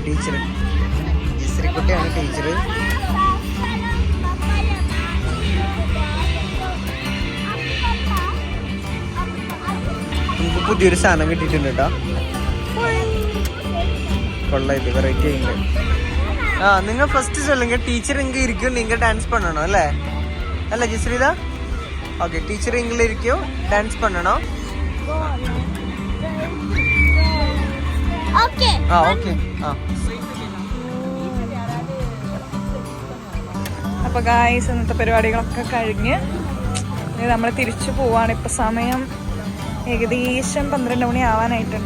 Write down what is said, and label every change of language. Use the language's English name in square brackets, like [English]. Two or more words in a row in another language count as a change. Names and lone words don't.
[Malayalam] ടീച്ചർ ജസ്രിക്കുട്ടിയാണ് ടീച്ചർ. നമുക്ക് പുതിയൊരു സാധനം കിട്ടിയിട്ടുണ്ട് കേട്ടോ. കൊള്ളായിട്ട് വെറൈറ്റി ആയിട്ട്. നിങ്ങൾ ഫസ്റ്റ് சொல்லுங்க. [Tamil] டீச்சர் இங்க இருக்கும், நீங்க டான்ஸ் பண்ணணும் இல்ல அல்ல ஜெஸ்ரிதா? ஓகே, டீச்சர் இங்க இருக்கும், டான்ஸ் பண்ணணும். [Malayalam] ഓക്കേ ഓക്കേ. അപ്പൊ ഗായ്സ്, ഇന്നത്തെ പരിപാടികളൊക്കെ കഴിഞ്ഞ് നമ്മൾ തിരിച്ചു പോവാണ്. ഇപ്പൊ സമയം ഏകദേശം 12 മണി ആവാനായിട്ടുണ്ട്.